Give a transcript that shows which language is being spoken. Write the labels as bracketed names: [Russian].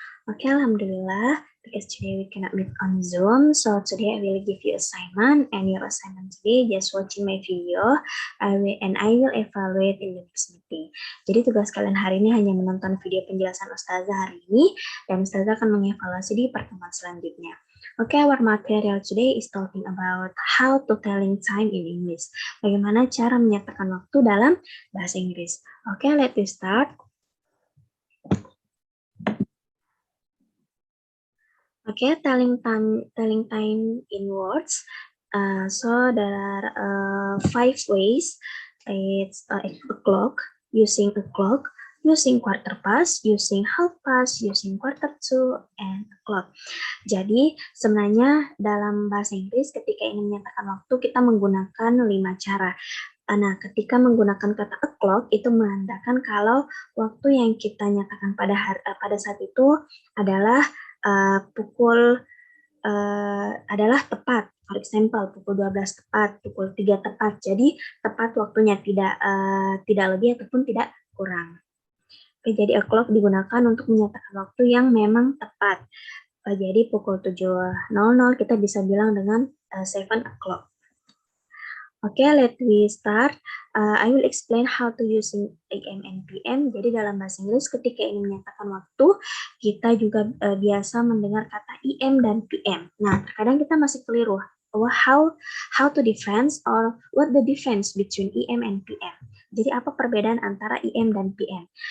[English] Okay, Alhamdulillah, because today we cannot meet on Zoom, so today I will give you assignment, and your assignment today just watching my video, and I will evaluate in the next meeting. [Indonesian] Jadi tugas kalian hari ini hanya menonton video penjelasan Ustazah hari ini, dan Ustazah akan mengevaluasi di pertemuan selanjutnya. [English] Okay, our material today is talking about how to telling time in English. [Indonesian] Bagaimana cara menyatakan waktu dalam bahasa Inggris. [English] Okay, let's start. Okay, telling time in words. So there are 5 ways. It's o'clock, using o'clock, using quarter past, using half past, using quarter to, and o'clock. [Indonesian] Jadi sebenarnya dalam bahasa Inggris ketika ingin menyatakan waktu kita menggunakan 5 cara. Nah, ketika menggunakan kata o'clock itu menandakan kalau waktu yang kita nyatakan pada saat itu adalah pukul adalah tepat. [English] For example, [Indonesian] pukul 12 tepat, pukul 3 tepat. Jadi tepat waktunya, tidak lebih ataupun tidak kurang. Oke, jadi o'clock digunakan untuk menyatakan waktu yang memang tepat. Jadi pukul 7.00 kita bisa bilang dengan 7 o'clock. [English] Okay, let we start. I will explain how to using AM and PM. [Indonesian] Jadi dalam bahasa Inggris ketika ingin menyatakan waktu, kita juga biasa mendengar kata IM dan PM. Nah, terkadang kita masih keliru. [English] How to difference or what the difference between IM and PM. [Indonesian] Jadi apa perbedaan antara IM dan PM?